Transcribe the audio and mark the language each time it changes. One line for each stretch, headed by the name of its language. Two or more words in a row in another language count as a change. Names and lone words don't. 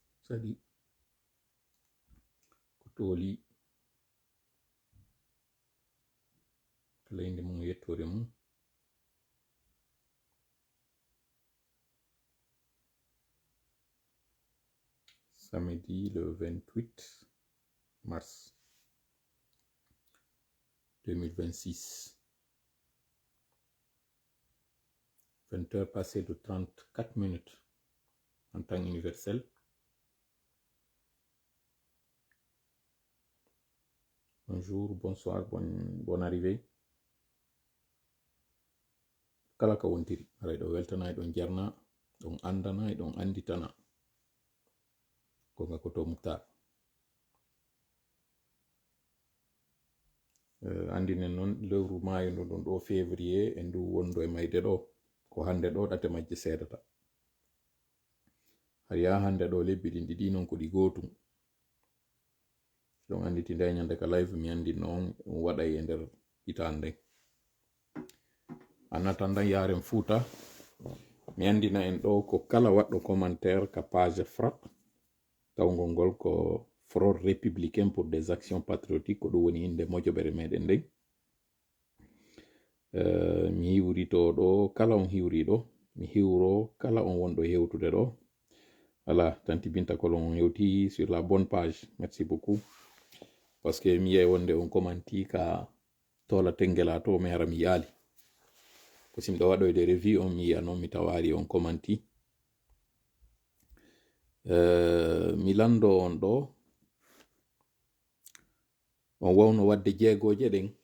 Fula: kadi ko tooli leydi mum yettore mum
French: samedi le 28 mars 2026 20h passées de 34 minutes en temps universel. Bonjour, bonsoir, bonne arrivée.
Fula: Kala ka wontiri aray ɗo weltana e ɗon jarna ɗon andana e ɗon anditana ko nga koto Muktar. Andinen noon lewru maayo ndu ɗon ɗo février e ndu wondo e mayde ɗo ko hande ɗo ɗate majje seedata har ya hande ɗo lebbi ɗin ɗiɗi non ko ɗi gotum ɗon anditi nde ñande ka live mi andi noon waɗa e nder hitande anatanda yaren Fouta mi andina en ɗo ko kala waɗɗo commentaire ka page FRAPP tawgol ngol ko Front républicain pour des actions patriotiques ko ɗum woni inde mojoɓere meɗen nden mi hiwrito ɗo kala on hiwri ɗo mi hiwro kala on wonɗo hewtude ɗo voilà tanti Binta Kolon on hewti
French: sur la bonne page merci beaucoup parce que
Fula: mi yey wonde on commenti ka tola tengela to mi hara mi yaali ko simɗo waɗoyde review on mi yiya noon mi tawari on commenti mi lando on ɗo on wawno wadde jeegoje ɗen